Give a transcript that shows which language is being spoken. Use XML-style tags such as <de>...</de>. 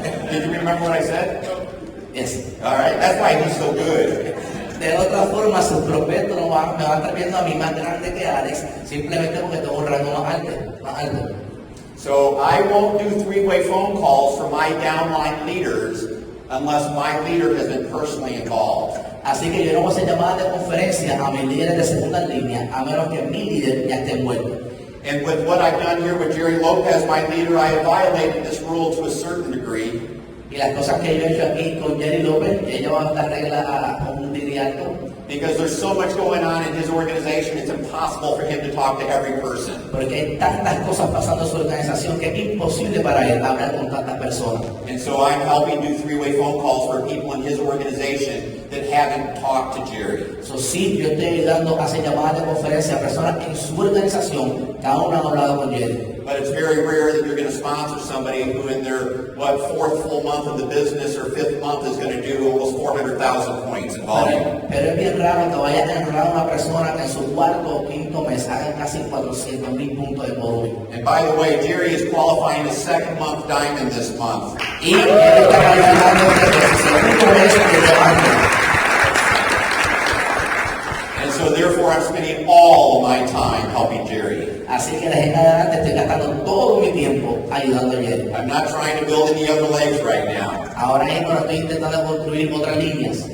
<en>Did you remember what I said? Yes. All right, that's why he's so good.</en> <es>De otra forma, sus prospectos me van a estar viendo a mí más grande que Alex, simplemente porque tengo un rango más alto.</es> <en>So I won't do three-way phone calls for my downline leaders unless my leader has been personally involved.</en> <es>Así que yo no voy a hacer llamadas de conferencia a mis líderes de segunda línea, a menos que mi líder ya esté envuelto.</es> <en>And with what I've done here with Jerry Lopez, my leader, I have violated this rule to a certain degree.</en> <es>Y las cosas que yo he hecho aquí con Jerry Lopez, ella va a esta regla a un degree alto.</es> <en>Because there's so much going on in his organization, it's impossible for him to talk to every person.</en> <es>Porque hay tantas cosas pasando en su organización que es imposible para él hablar con tantas personas.</es> <en>And so I'm helping do three-way phone calls for people in his organization that haven't talked to Jerry.</en> <es>So sí, yo estoy ayudando a hacer llamadas de conferencia a personas en su organización que aún no han hablado con Jerry.</es> <en>But it's very rare that you're going to sponsor somebody who in their, fourth full month of the business or fifth month is going to do almost 400,000 points in volume.</en> <es>Pero es bien raro que vayas a enrolar a una persona que en su cuarto o quinto mes haga casi 400,000 puntos de volumen.</es> <en>And by the way, Jerry is qualifying his second month diamond this month.</en> <es>Y él está calificando el segundo mes de diamante.</es> <en>And so therefore I'm spending all of my time helping Jerry.</en> <es>Así que de en adelante estoy gastando todo mi tiempo ayudando a Jerry.</es> <en>I'm not trying to build any other legs right now.</en> <es>Ahora mismo no estoy intentando construir otras líneas.</es>